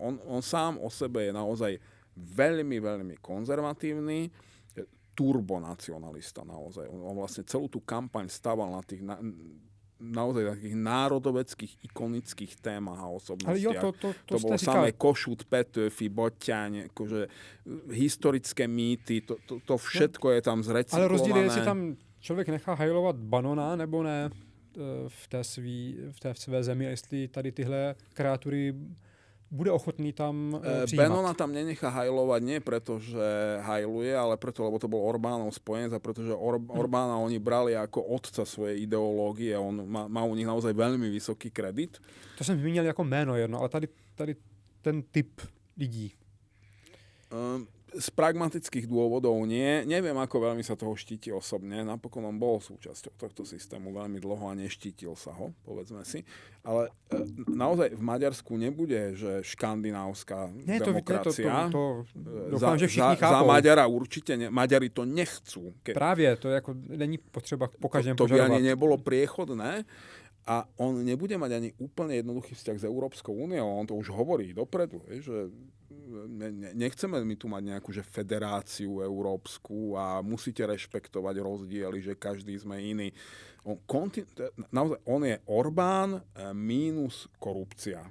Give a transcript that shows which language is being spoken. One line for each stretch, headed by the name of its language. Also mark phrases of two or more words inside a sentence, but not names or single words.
Slovak: On sám o sebe je naozaj veľmi, veľmi konzervatívny, turbonacionalista naozaj. On vlastne celú tú kampaň stával na tých naozaj takých národoveckých, ikonických témach a osobnostiach. To bolo samé Kossuth, Petőfi, Botťaň, akože historické mýty, to všetko je tam zrecyklované.
Czech: Ale rozdíl je, jestli tam člověk nechá hajlovat Banona, nebo ne v té své zemi, a jestli tady tyhle kreatury bude ochotný tam přijímat.
Slovak: Banona tam nenechá hajlovať nie preto, že hajluje, ale preto, lebo to bol Orbánov spojenec a pretože Orbána oni brali ako otca svojej ideológie. On má u nich naozaj veľmi vysoký kredit.
Czech: To jsem zmínil jako jméno jedno, ale tady ten typ lidí.
Slovak: Z pragmatických dôvodov nie. Neviem, ako veľmi sa toho štíti osobne. Napokon on bol súčasťou tohto systému veľmi dlho a neštítil sa ho, povedzme si. Ale naozaj v Maďarsku nebude, že škandinávska demokracia.
Czech: Doufám, že všichni chápou.
Slovak: Za Maďara určite Maďari to nechcú.
Czech: Právě, to jako není potřeba po každém to požadovat.
Slovak: by ani nebolo priechodné. A on nebude mať ani úplne jednoduchý vzťah s Európskou úniou. On to už hovorí dopredu, že nechceme my tu mať nejakú že federáciu európsku a musíte rešpektovať rozdiely, že každý sme iný. Naozaj, on je Orbán mínus korupcia.